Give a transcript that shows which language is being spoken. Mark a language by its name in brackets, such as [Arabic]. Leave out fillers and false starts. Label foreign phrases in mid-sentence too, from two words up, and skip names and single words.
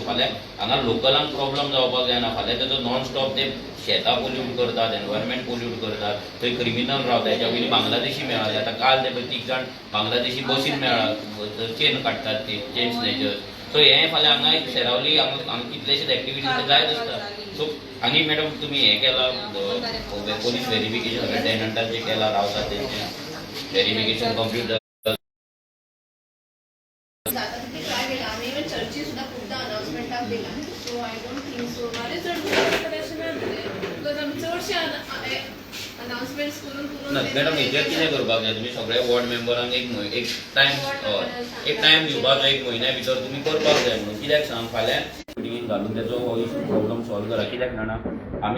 [Konkani] फाल्यां हांगा लोकलांक प्रॉब्लम जावपाक जायना फाल्यां तेजो [English] non stop [Konkani] ते शेतां पोल्यूट करतात [English] environment pollute [Konkani] करतात थंय क्रिमिनल रावता हेच्या पयलीं बांगलादेशी मेळाले आतां काल ते 30 जाण बांगलादेशी बसीन मेळ्ळा चेन काडटात ते [English] chain snatchers [Konkani] सो हें फाल्यां हांगा एक सेरावली हांगा कितलेशेच एक्टिविटीज जायत आसता सो आनी मॅडम तुमी हें केलां [English] police verification [Konkani] सगळ्या टेनंटाक जें केलां रावतात तेंचें व्हेरिफिकेशन कंप्लीट जाता [Marathi] तिथे ट्राय केला आम्ही इव्हन चर्ची सुद्धा खूपदा अनाउन्समेंटाक दिला [English] so I don't think so [Marathi] माझे चड कनेक्शन बिकॉज आमी चडशे अनाउन्समेंट्स करून [Konkani] मॅडम हेजेर कितें करपाक जाय तुमी सगळ्या वॉर्ड मेंबरांक एक टायम दिवपाक जाय 1 म्हयन्या भितर तुमी करपाक जाय म्हणून कित्याक सांग फाल्यां मिटिंगेन घालून तेजो हो [English] issue problem solve [Konkani] करा कित्याक जाणा आमी